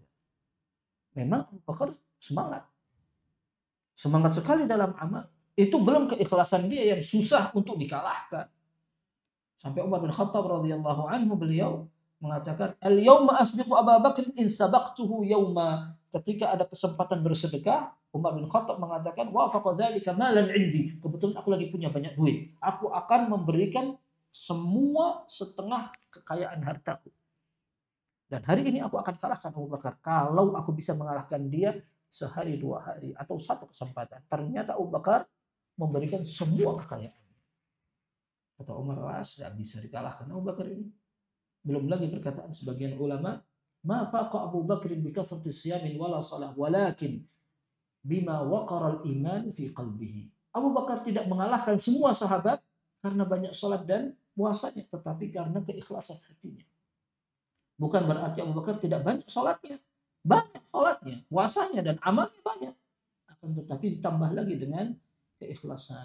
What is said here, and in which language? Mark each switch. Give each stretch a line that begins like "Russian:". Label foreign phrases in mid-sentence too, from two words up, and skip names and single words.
Indonesian: Memang Abu Bakar semangat. Semangat sekali dalam amal. Itu belum keikhlasan dia yang susah untuk dikalahkan. Sampai Umar bin Khattab
Arabic: رضي الله عنه
Indonesian: beliau mengatakan,
Arabic: "اليوم أسبق أبا بكر إن سبقته يوما."
Indonesian: Ketika ada kesempatan bersedekah, Umar bin Khattab mengatakan,
Arabic: "ووافق ذلك مالا عندي."
Indonesian: Kebetulan aku lagi punya banyak duit. Aku akan memberikan semua setengah kekayaan hartaku. Dan hari ini aku akan kalahkan Abu Bakar. Kalau aku bisa mengalahkan dia sehari 2 hari atau satu kesempatan. Ternyata Abu Bakar memberikan semua kekayaan. Kata Umar, tidak bisa dikalahkan Abu Bakar ini. Belum lagi perkataan sebagian ulama,
Arabic: ما فاق أبو بكر بكثرة صيام ولا صلاة ولكن بما وقر الإيمان في قلبه.
Indonesian: Abu Bakar tidak mengalahkan semua sahabat karena banyak salat dan puasanya, tetapi karena keikhlasan hatinya. Bukan berarti Abu Bakar tidak banyak salatnya. Banyak salatnya, puasanya dan amalnya banyak. Akan tetapi ditambah lagi dengan keikhlasan.